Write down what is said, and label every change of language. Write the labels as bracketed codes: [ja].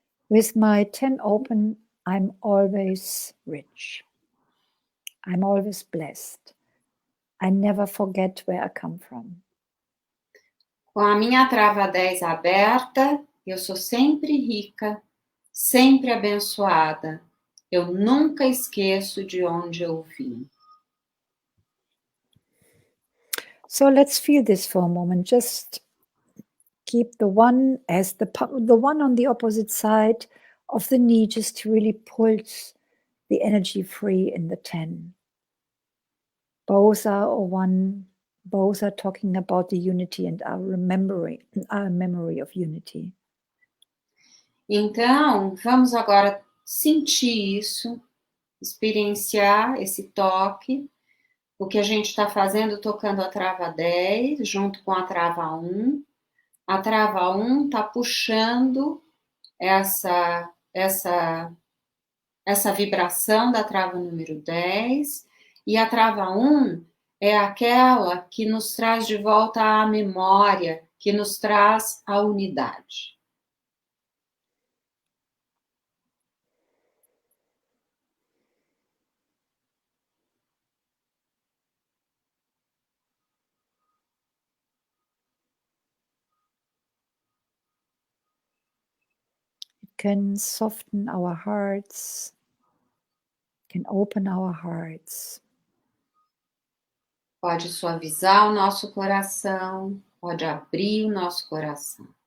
[en] With my 10 open, I'm always rich. I'm always blessed. I never forget where I come from. [pt] Com a minha trava 10 aberta, eu sou sempre rica, sempre abençoada. Eu nunca esqueço de onde eu vim. [en] So let's feel this for a moment. Just keep the one as the one on the opposite side of the knee, just to really pulse the energy free in the 10. Both are one. Both are talking about the unity and our memory of unity. [pt] Então, vamos agora sentir isso, experienciar esse toque, o que a gente está fazendo tocando a trava 10, junto com a trava 1. A trava 1 está puxando essa essa vibração da trava número 10, e a trava 1 é aquela que nos traz de volta à memória, que nos traz a unidade. [en] Can soften our hearts, can open our hearts. [pt] Pode suavizar o nosso coração, pode abrir o nosso coração.